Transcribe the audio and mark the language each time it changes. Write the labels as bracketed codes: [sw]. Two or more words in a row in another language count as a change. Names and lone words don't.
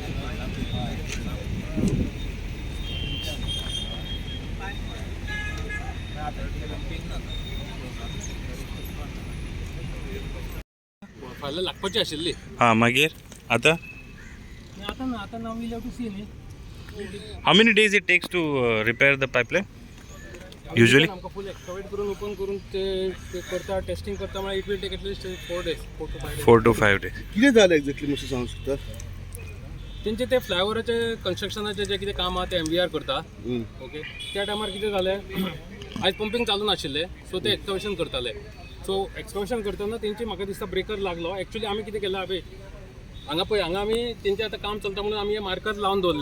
[kok] फायला लागपाची आशिल्ली. हां मागीर आतां [en] आता now will have to see न्ही. how many days it takes to repair the pipeline usually? [kok] आमकां [en] full excavate [kok] करून ओपन करून ते करता टेस्टिंग करता म्हळ्यार [en] it will take atleast 4 days 4 to 5 days. 4 to 5 days. [kok] कितें जालें एक्झॅक्टली मातशें सांगूं शकता? तेंचे ते फ्लायओवराचे कन्स्ट्रक्शनाचे जे कितें काम आहा ते MVR करता. ओके त्या टायमार कितें जालें आयज पंपींग चालू नाशिल्लें सो ते एक्सकवेशन करताले. सो एक्सकवेशन करतना तेंची म्हाका दिसता ब्रेकर लागलो. एक्चुअली आमी कितें केलां हांवें हांगा आमी तेंचें आतां काम चलता म्हणून आमी हे मार्कर लावन दवरल्या.